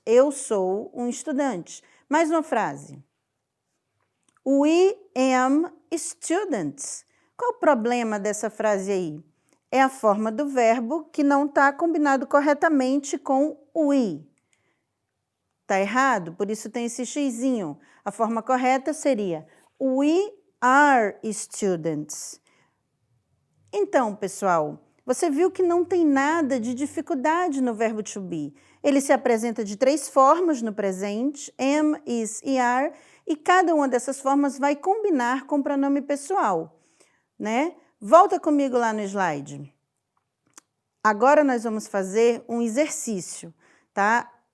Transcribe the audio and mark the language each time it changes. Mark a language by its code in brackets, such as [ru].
[pt] Eu sou um estudante. Mais uma frase. [en] We am students. [pt] Qual o problema dessa frase aí? É a forma do verbo que não está combinado corretamente com we. Está errado? Por isso tem esse xizinho. A forma correta seria [en] we are students. [pt] Então, pessoal, você viu que não tem nada de dificuldade no verbo to be. Ele se apresenta de três formas no presente, am, is e are, e cada uma dessas formas vai combinar com o pronome pessoal, né? Volta comigo lá no slide. Agora nós vamos fazer um exercício, tá?